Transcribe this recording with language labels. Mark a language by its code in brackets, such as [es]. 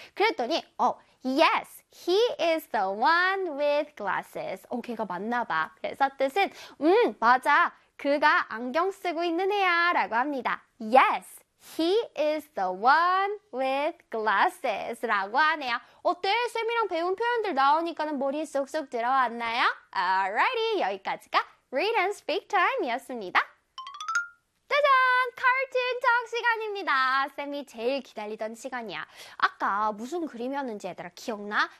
[ko] 그랬더니, [en] yes, he is the one with glasses. [ko] 걔가 맞나 봐. 그래서 뜻은, 맞아. 그가 안경 쓰고 있는 애야. 라고 합니다. [en] Yes. He is the one with glasses [ko] 라고 하네요. 어때? 쌤이랑 배운 표현들 나오니까는 머리에 쏙쏙 들어왔나요? Alrighty, 여기까지가 Read and Speak Time이었습니다. 짜잔! 카툰 톡 시간입니다. 쌤이 제일 기다리던 시간이야. 아까 무슨 그림이었는지 얘들아 기억나?